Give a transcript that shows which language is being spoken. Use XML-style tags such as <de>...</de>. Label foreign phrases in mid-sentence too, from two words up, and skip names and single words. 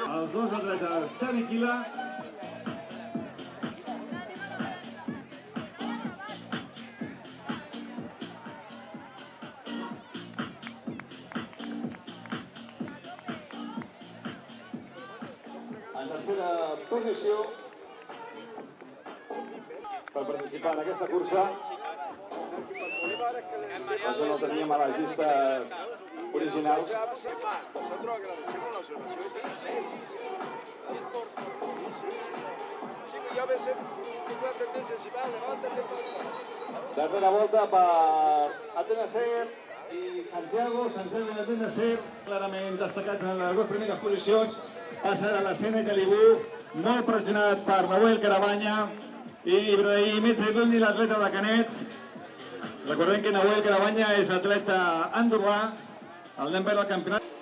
<ca>Els dos atletes de Viquila. En tercera posició per participar en aquesta cursa. Això no ho teníem a les llistes originals.</ca> <es>Nosotros agradecemos la observación de Tennessee. Si es por compromiso. Digo, yo a veces tengo la tendencia, si va, levántate para...</es> <ca>Tercera volta per Atenacer i Santiago de Atenacer, clarament destacats en les dues primeres posicions. Passa a l'escena Calibú, molt pressionat per Nahuel Caravanya i Ibrahim Etxaidulni, l'atleta de Canet. Recordem que Nahuel Caravanya és l'atleta andorrà, el nen verd del campionat.</ca>